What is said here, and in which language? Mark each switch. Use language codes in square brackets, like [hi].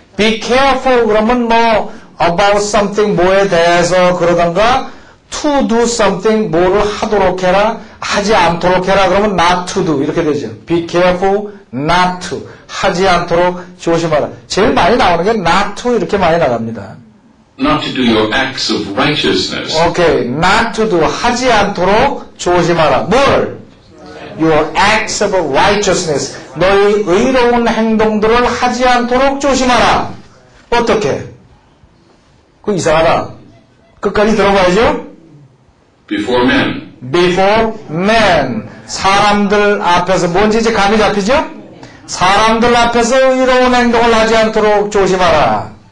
[en] Be careful [ko] 그러면 뭐 [en] about something [ko] 뭐에 대해서 그러던가 [en] to do something [ko] 뭐를 하도록 해라. 하지 않도록 해라. 그러면 not to do 이렇게 되죠. [en] Be careful not to. [ko] 하지 않도록 조심하라. 제일 많이 나오는 게 not to 이렇게 많이 나갑니다. [en] Not to do your acts of righteousness. [ko] 오케이. [en] not to do. [ko] 하지 않도록 조심하라. 뭘? [en] Your acts of righteousness. [ko] 너의 의로운 행동들을 하지 않도록 조심하라. 어떻게? 그거 이상하다. 끝까지 들어봐야죠. [en] Before men. Before men. [ko] 사람들 앞에서 뭔지 이제 감이 잡히죠? 사람들 앞에서 의로운 행동을 하지 않도록 조심하라.